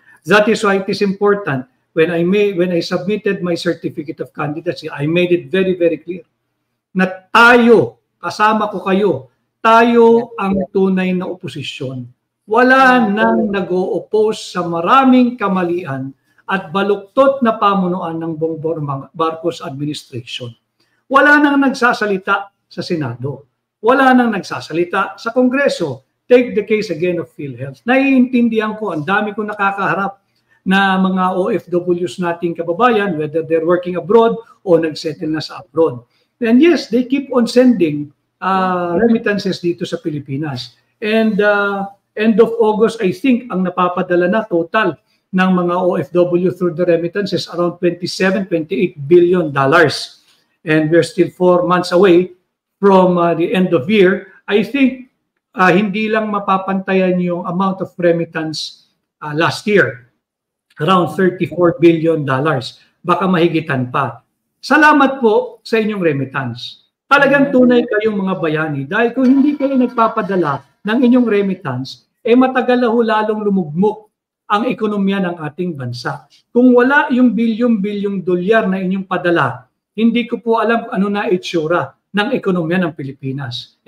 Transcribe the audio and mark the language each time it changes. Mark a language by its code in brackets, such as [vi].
[en] That is why it is important when I submitted my certificate of candidacy, I made it very, very clear [tl] na tayo, kasama ko kayo, tayo ang tunay na oposisyon. Wala nang nag-o-oppose sa maraming kamalian at baluktot na pamunuan ng Bongbong Marcos administration. Wala nang nagsasalita sa Senado. Wala nang nagsasalita sa Kongreso. [en] Take the case again of PhilHealth. [tl] Naiintindihan ko, ang dami ko nakakaharap na mga OFWs nating kababayan, [en] whether they're working abroad [tl] o nagsettle na sa abroad. [en] And yes, they keep on sending remittances [tl] dito sa Pilipinas. [en] And end of August, I think, [tl] ang napapadala na [en] total ng mga OFW through the remittances around $27-28 billion. And we're still 4 months away from the end of year. I think [tl] hindi lang mapapantayan yung [en] amount of remittance last year, around $34 billion. [tl] Baka mahigitan pa. Salamat po sa inyong remittance. Talagang tunay kayong mga bayani dahil kung hindi kayo nagpapadala ng inyong remittance, matagal na lalong lumugmok ang ekonomiya ng ating bansa. Kung wala yung bilyong-bilyong dolyar na inyong padala, hindi ko po alam ano na itsura ng ekonomiya ng Pilipinas.